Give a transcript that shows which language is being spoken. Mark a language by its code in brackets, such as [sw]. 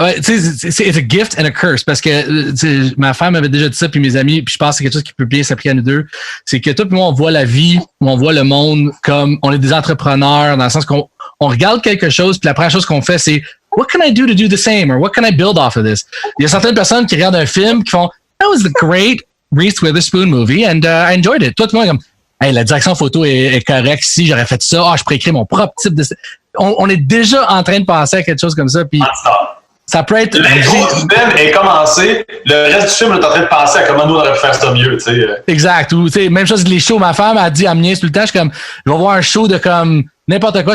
[fr] Ouais, c'est [en] a gift and a curse [fr] parce que ma femme avait déjà dit ça, puis mes amis, puis je pense que c'est quelque chose qui peut bien s'appliquer à nous deux. C'est que toi et moi, on voit la vie, on voit le monde comme on est des entrepreneurs, dans le sens qu'on regarde quelque chose, puis la première chose qu'on fait, c'est [en] what can I do to do the same? Or what can I build off of this? [fr] Il y a certaines personnes qui regardent un film qui font [en] that was a great Reese Witherspoon movie and I enjoyed it. [fr] Toi, moi, comme hey, la direction photo est correcte. Si j'aurais fait ça, je pourrais écrire mon propre type de... On est déjà en train de penser à quelque chose comme ça. Puis ça peut être... L'intro du film est commencé. Le reste du film, on est en train de penser à comment nous, on aurait pu faire ça mieux. T'sais. Exact. Ou, même chose que les shows. Ma femme a dit à me tout le temps, je suis comme, je vais voir un show de comme n'importe quoi.